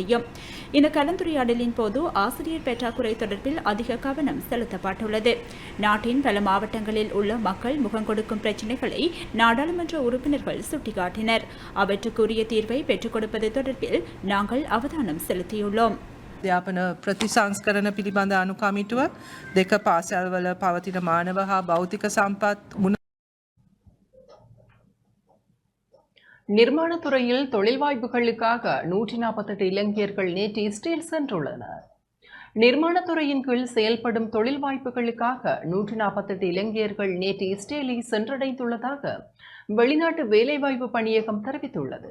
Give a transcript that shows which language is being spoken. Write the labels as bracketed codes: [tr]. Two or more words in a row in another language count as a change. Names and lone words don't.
[ta] இந்த கலந்துரையாடலின் போது ஆசிரியர் பற்றாக்குறை தொடர்பில் அதிக கவனம் செலுத்தப்பட்டுள்ளது. நாட்டின் பல மாவட்டங்களில் உள்ள மக்கள் முகம் கொடுக்கும் பிரச்சினைகளை நாடாளுமன்ற உறுப்பினர்கள் சுட்டிக்காட்டினர். அவற்றுக்குரிய தீர்வை பெற்றுக் கொடுப்பது தொடர்பில் நாங்கள் அவதானம் செலுத்தியுள்ளோம். [si] අධ්‍යාපන ප්‍රතිසංස්කරණ පිළිබඳ අනුකමිටුව, දෙක පාසල්වල පවතින මානව හා භෞතික සම්පත් [ta] நிர்மாணத்துறையில் தொழில் வாய்ப்புகளுக்காக 148 இளைஞர்கள் நேற்று இஸ்ரேல் சென்றுள்ளனர். நிர்மாணத்துறையின் கீழ் செயல்படும் தொழில் வாய்ப்புகளுக்காக 148 இளைஞர்கள் நேற்று இஸ்ரேலை சென்றடைந்துள்ளதாக வெளிநாட்டு வேலைவாய்ப்பு பணியகம் தெரிவித்துள்ளது.